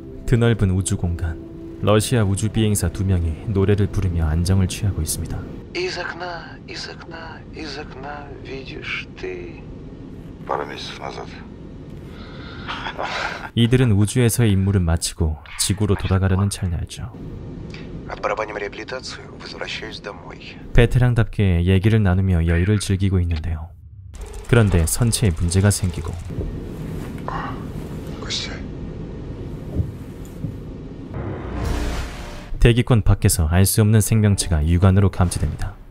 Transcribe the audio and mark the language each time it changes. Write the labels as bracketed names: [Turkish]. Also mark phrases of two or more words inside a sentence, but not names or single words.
[Korean] 드넓은 우주 공간. 러시아 우주 비행사 2명이 노래를 부르며 안정을 취하고 있습니다. [Russian] Из окна, из окна, из окна видишь ты. Пару месяцев назад. [Korean] 이들은 우주에서의 임무를 마치고 지구로 돌아가려는 찰나였죠. [Russian] Отбарабаним реабилитацию, возвращаюсь домой. [Korean] 베테랑답게 얘기를 나누며 여유를 즐기고 있는데요. 그런데 선체에 문제가 생기고 대기권 밖에서 알 수 없는 생명체가 육안으로 감지됩니다.